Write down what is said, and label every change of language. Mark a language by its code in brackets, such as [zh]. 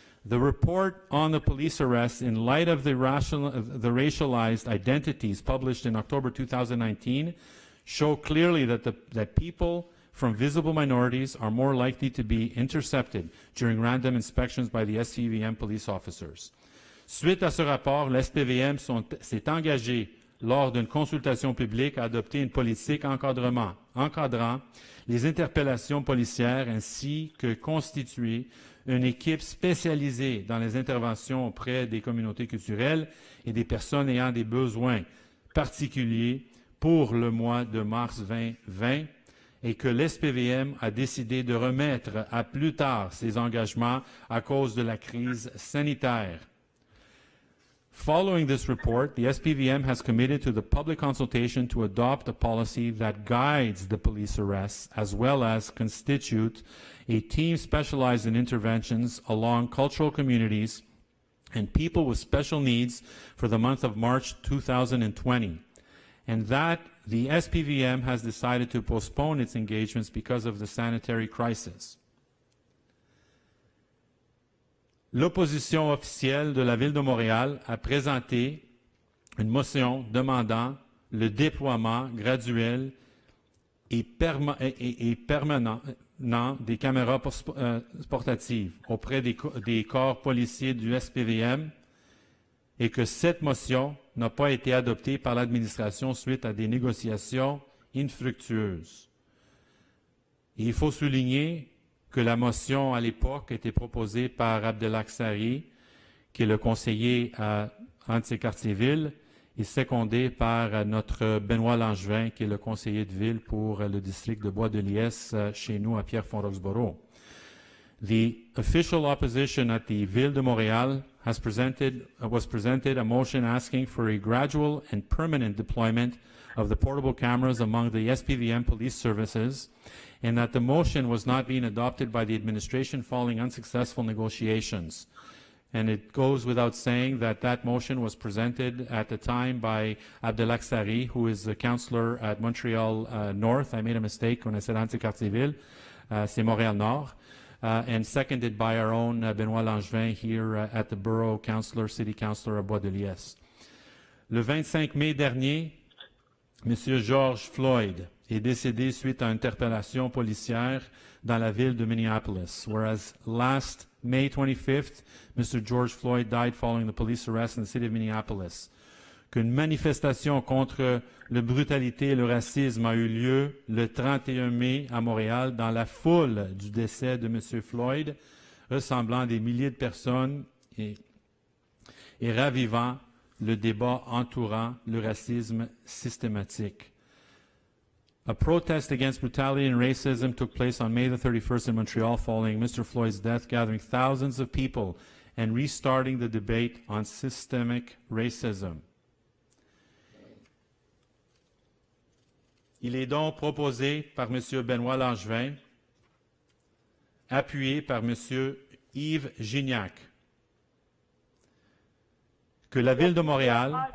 [en] The report on the police arrests in light of the racialized identities published in October 2019 show clearly that people from visible minorities are more likely to be intercepted during random inspections by the SPVM police officers. [fr] Suite à ce rapport, l'SPVM s'est engagé lors d'une consultation publique à adopter une politique encadrant les interpellations policières ainsi que constituer une équipe spécialisée dans les interventions auprès des communautés culturelles et des personnes ayant des besoins particuliers pour le mois de mars 2020 et que l'SPVM a décidé de remettre à plus tard ses engagements à cause de la crise sanitaire. [en] Following this report, the SPVM has committed to the public consultation to adopt a policy that guides the police arrests as well as constitute a team specialized in interventions along cultural communities and people with special needs for the month of March 2020, and that the SPVM has decided to postpone its engagements because of the sanitary crisis. [fr] L'opposition officielle de la Ville de Montréal a présenté une motion demandant le déploiement graduel et permanent des caméras portatives auprès des corps policiers du SPVM et que cette motion n'a pas été adoptée par l'administration suite à des négociations infructueuses. Et il faut souligner que la motion à l'époque était proposée par Abdelak Sari, qui est le conseiller à Anticartierville, et secondée par notre Benoît Langevin, qui est le conseiller de ville pour le district de Bois-de-Liesse chez nous à Pierrefonds-Roxborough. [en] The official opposition at the Ville de Montréal was presented a motion asking for a gradual and permanent deployment of the portable cameras among the SPVM police services, and that the motion was not being adopted by the administration following unsuccessful negotiations. And it goes without saying that that motion was presented at the time by Abdelak Sari, who is a councillor at Montreal North. I made a mistake when I said Anticartierville. [fr] C'est Montréal Nord. [en] And seconded by our own Benoît Langevin here at the Borough Councillor, City Councillor à Bois-de-Liesse. [fr] Le 25 mai dernier, M. George Floyd est décédé suite à une interpellation policière dans la ville de Minneapolis, [en] whereas last May 25th, Mr. George Floyd died following the police arrest in the city of Minneapolis. [fr] Qu'une manifestation contre la brutalité et le racisme a eu lieu le 31 mai à Montréal dans la foule du décès de M. Floyd, ressemblant à des milliers de personnes et ravivant le débat entourant le racisme systématique. [en] A protest against brutality and racism took place on May the 31st in Montreal following Mr. Floyd's death, gathering thousands of people and restarting the debate on systemic racism. [fr] Il est donc proposé par M. Benoît Langevin, appuyé par M. Yves Gignac, que la Ville de Montréal...